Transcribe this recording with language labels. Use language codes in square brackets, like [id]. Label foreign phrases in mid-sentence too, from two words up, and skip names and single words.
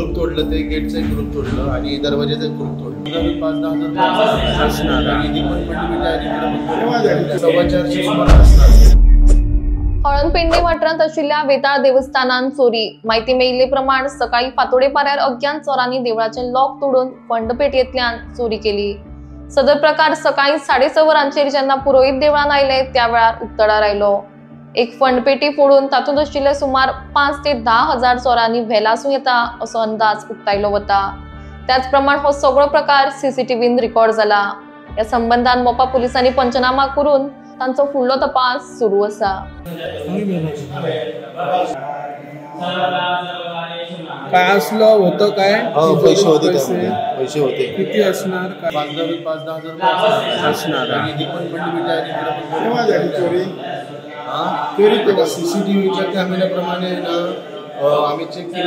[mr] तोडलं, ते गेटचं कुलूप तोडलं आणि दरवाजाचं कुलूप तोडलं. 5-10 असणार आणि ती पण पडली 450 सुमारे असणार. [kok] हळदपिंडी वाठारांत आशिल्ल्या वेताळ देवस्थानान चोरी. माहिती मेळिल्ले प्रमाण सकाळी फातोडे पाऱ्यार अज्ञात चोरांनी देवळाचे लॉक तोडून फंडपेटयेंतल्यान चोरी केली. सदर प्रकार सकाळी 6:30 वरांचेर जेन्ना पुरोहित देवळान आयले त्या वेळार उक्तडार आयलो. एक फंडपेटी फोडून तातूंत आशिल्ले सुमार 5 ते 10 हजार चोरांनी व्हेलासूं येता असो अंदाज उक्तायलो वता. त्याच प्रमाण हो सगळो प्रकार सीसीटीव्हीन रिकॉर्ड जाला. या संबंधान मोपा पुलिसांनी पंचनामा करून तांचो फुडलो तपास सुरू आसा. [mr] काय असलं होतं काय? पैसे होते. किती असणार? 5-10 हजार असणार. आणि ती पण चोरी सीसीटीव्हीच्या कॅमेऱ्याप्रमाणे ना आम्ही चेक केले.